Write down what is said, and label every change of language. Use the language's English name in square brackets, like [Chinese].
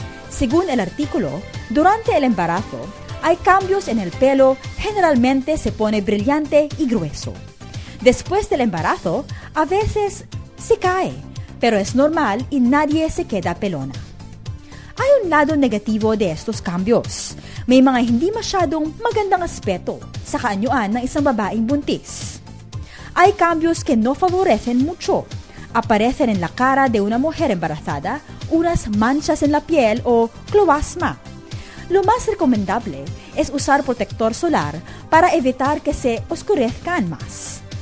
[Spanish] Según el artículo, durante el embarazo hay cambios en el pelo, generalmente se pone brillante y grueso. Después del embarazo, a veces se cae, pero es normal y nadie se queda pelona. Hay un lado negativo de estos cambios. [Filipino] May mga hindi masyadong magandang aspeto sa kaanyuan ng isang babaeng buntis. [Spanish] Hay cambios que no favorecen mucho. Aparecen en la cara de una mujer embarazada unas manchas en la piel o cloasma. Lo más recomendable es usar protector solar para evitar que se oscurezcan más.